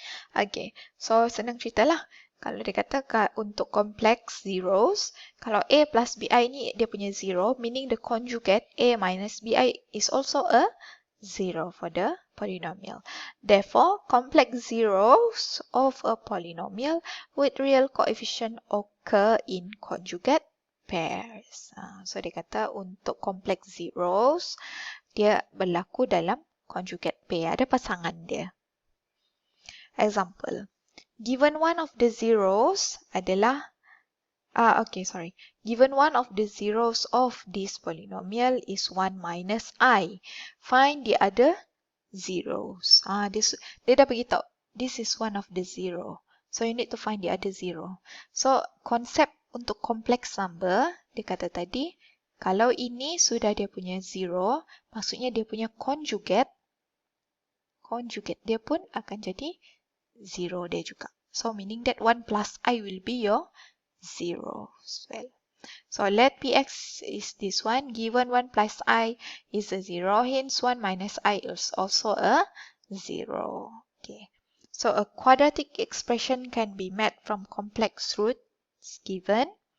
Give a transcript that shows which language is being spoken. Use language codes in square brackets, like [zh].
[ms] Okay, so senang cerita lah. Kalau dia kata untuk complex zeros, kalau a plus bi ni dia punya zero, [en] meaning the conjugate a minus bi is also a zero for the polynomial. Therefore, complex zeros of a polynomial with real coefficient occur in conjugate pairs. [ms] So dia kata untuk complex zeros, dia berlaku dalam conjugate pair, ada pasangan dia. [en] Example, given one of the zeros adalah, given one of the zeros of this polynomial is 1 minus I. Find the other zeros. [ms] Dia dah beritahu, [en] this is one of the zero. So you need to find the other zero. [ms] So konsep untuk complex number, dia kata tadi, kalau ini sudah dia punya zero, maksudnya dia punya conjugate dia pun akan jadi zero dia juga. [en] So meaning that 1 plus I will be your zero as well. So let px is this one, given 1 plus I is a zero, hence 1 minus I is also a zero. Okay. So a quadratic expression can be met from complex roots given.